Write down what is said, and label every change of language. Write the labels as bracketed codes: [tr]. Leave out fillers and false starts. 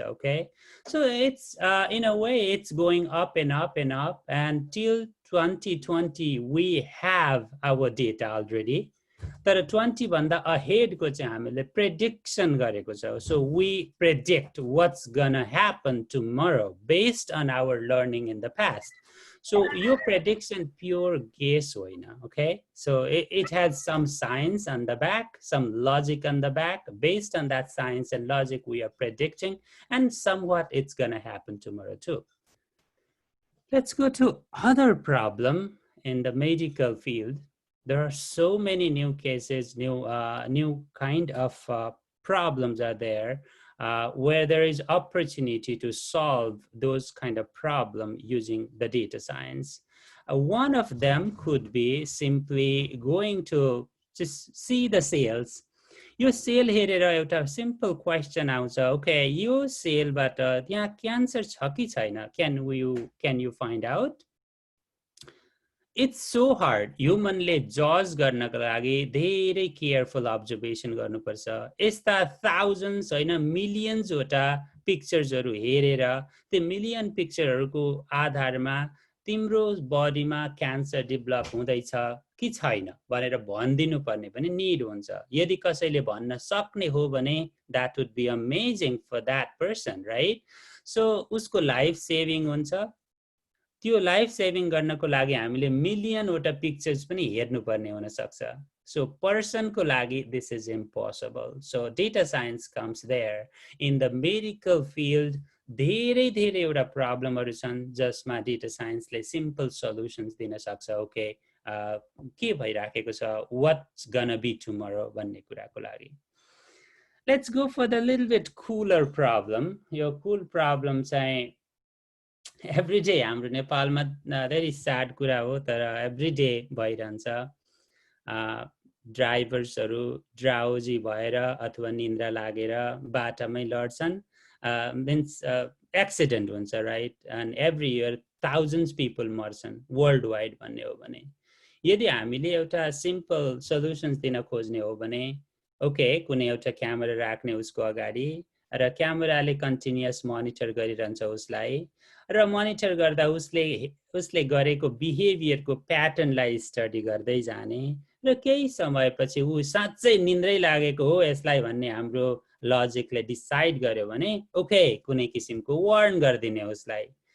[en] Okay, so it's in a way it's going up and up and up, and till 2020 we have our data already. [ne] तर 20 भन्दा ahead को चाहिँ हामीले prediction गरेको छ. [en] So we predict what's gonna happen tomorrow based on our learning in the past. So your prediction pure guess [ne] होइन. [en] Okay, so it has some science on the back, some logic on the back. Based on that science and logic we are predicting, and somewhat it's gonna happen tomorrow too. Let's go to other problem in the medical field. There are so many new cases, new kind of problems are there where there is opportunity to solve those kind of problem using the data science. One of them could be simply going to just see the cells. [ne] यो sale हेरेर एउटा simple question आउँछ, okay, यो सेलबाट त्यहाँ cancer छ कि छैन, [en] can you find out? It's so hard. [ne] Humanले जज गर्नको लागि धेरै केयरफुल अब्जर्भेसन गर्नुपर्छ. यस्ता thousands होइन millions वटा पिक्चर्सहरू हेरेर त्यो मिलियन पिक्चरहरूको आधारमा तिम्रो बडीमा क्यान्सर डेभलप हुँदैछ कि छैन भनेर भनिदिनु पर्ने पनि निड हुन्छ. यदि कसैले भन्न सक्ने हो भने [en] that would be amazing for that person, right? [ne] So उसको लाइफ सेभिङ हुन्छ. त्यो लाइफ सेभिङ गर्नको लागि हामीले मिलियन वटा पिक्चर्स पनि हेर्नु पर्ने हुन सक्छ. [en] So person [ne] को लागि [en] this is impossible. So data science comes there. In the medical field [ne] धेरै वटा प्रब्लमहरु छन् जसमा data science ले simple solutions दिन सक्छ. Okay, के भइराखेको छ, [en] what's gonna be tomorrow [ne] भन्ने कुराको लागि. [en] Let's go for the little bit cooler problem. [ne] यो cool problem चाहिँ [en] every day [ne] हाम्रो नेपालमा very sad कुरा हो, तर every day भइरहन्छ. ड्राइभर्सहरु ड्राउजी भएर अथवा निन्द्रा लागेर बाटामै लड्छन्. [en] Means accident [ne] हुन्छ, [en] right? And every year thousands people [ne] मर्छन् [en] worldwide [ne] भन्ने हो भने. यदि हामीले एउटा simple solutions दिन खोज्ने हो भने, okay, कुनै एउटा क्यामेरा राख्ने उसको अगाडि र क्यामेराले कन्टिन्युअस मोनिटर गरिरहन्छ उसलाई, र मोनिटर गर्दा उसले गरेको बिहेभियरको प्याटर्नलाई स्टडी गर्दै जाने, र केही समयपछि उ साच्चै निन्द्रै लागेको हो यसलाई भन्ने हाम्रो लजिकले डिसाइड गर्यो भने ओके कुनै किसिमको वार्न गर्दिने उसलाई.